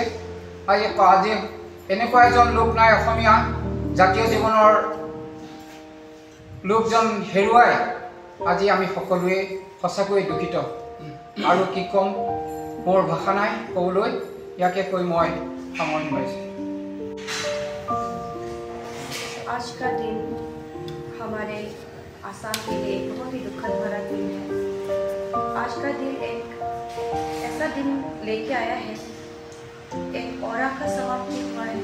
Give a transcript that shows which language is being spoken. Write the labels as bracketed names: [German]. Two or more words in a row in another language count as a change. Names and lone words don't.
[Assamese] আজি এনেকুৱা এজন লোক নাই অসমীয়া জাতীয় জীৱনৰ লোকজন হেৰুৱাই আজি আমি সকলোৱে সঁচাকৈয়ে দুখিত। আৰু কি ক'ম, মোৰ ভাষা নাই ক'বলৈ। ইয়াকে কৈ মই সামৰণি মাৰিছোঁ। [Hindi] आज का दिन हमारे आसाम के लिए बहुत ही दुखद भरा दिन है। आज का दिन एक ऐसा दिन लेके आया है, एक औरा का समाप्ति हुआ है।